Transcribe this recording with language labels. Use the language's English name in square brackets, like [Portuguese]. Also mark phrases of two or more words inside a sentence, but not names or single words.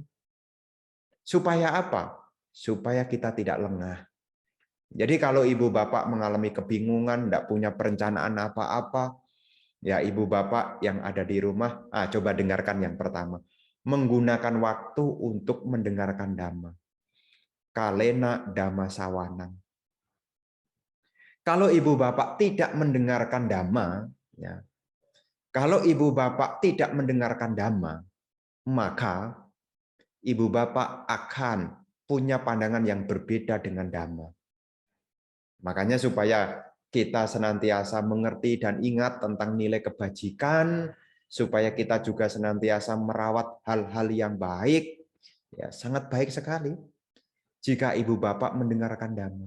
[Indonesian] Supaya apa? Supaya kita tidak lengah. Jadi kalau ibu bapak mengalami kebingungan, tidak punya perencanaan apa-apa, ya ibu bapak yang ada di rumah, coba dengarkan yang pertama. Menggunakan waktu untuk mendengarkan dhamma. [Pali] Kalena dhamma sawanang. [Indonesian] Kalau ibu bapak tidak mendengarkan dhamma, ya, kalau ibu bapak tidak mendengarkan dhamma, maka ibu bapak akan punya pandangan yang berbeda dengan dhamma. Makanya supaya kita senantiasa mengerti dan ingat tentang nilai kebajikan, supaya kita juga senantiasa merawat hal-hal yang baik, ya sangat baik sekali jika ibu bapak mendengarkan dhamma.